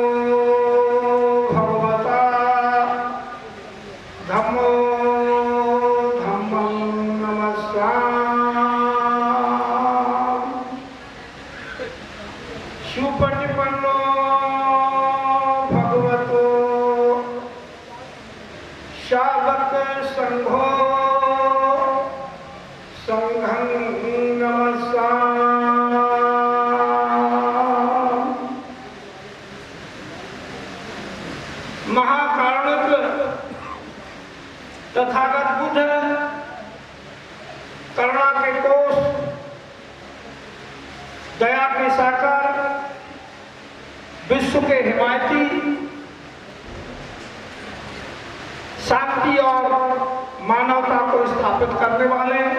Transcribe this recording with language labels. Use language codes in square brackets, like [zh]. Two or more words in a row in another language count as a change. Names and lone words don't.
[pi] भगवता धम्मो धम्मं नमस्कार सुपटिपन्नो भगवतो शावक संघो संघं नमस्कार। [hi] महाकारुणिक तथागत बुद्ध करुणा के कोष दया के साकार विश्व के हिमायती शांति और मानवता को स्थापित करने वाले